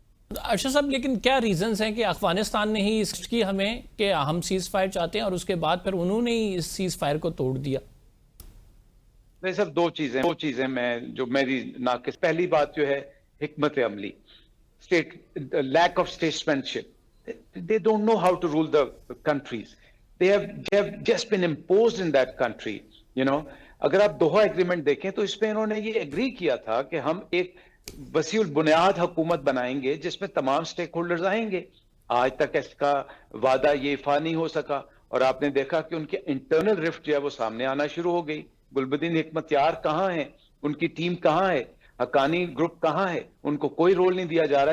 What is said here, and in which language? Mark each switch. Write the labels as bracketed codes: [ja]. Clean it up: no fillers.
[ur] ارشد صاحب, لیکن کیا ریزنز ہیں کہ افغانستان نے ہی اس کی ہمیں کہ ہم سیز فائر چاہتے ہیں اور اس کے بعد پھر انہوں نے ہی اس سیز فائر کو توڑ دیا؟ نہیں سر, دو چیزیں میں جو میری ناقص, پہلی بات جو ہے حکمت عملی, [en] lack of statesmanship. They don't know how to rule the countries. They have just been imposed in that country, you know. [ur] اگر آپ دوحہ ایگریمنٹ دیکھیں تو اس پہ انہوں نے یہ ایگری کیا تھا کہ ہم ایک وسیع البنیاد حکومت بنائیں گے جس میں تمام سٹیک ہولڈرز آئیں گے. آج تک اس کا وعدہ یہ ایفا نہیں ہو سکا, اور آپ نے دیکھا کہ ان کے انٹرنل رفٹ جو ہے وہ سامنے آنا شروع ہو گئی. گلبدین حکمت یار کہاں ہیں, ان کی ٹیم کہاں ہے, حقانی گروپ کہاں ہے, ان کو کوئی رول نہیں دیا جا رہا.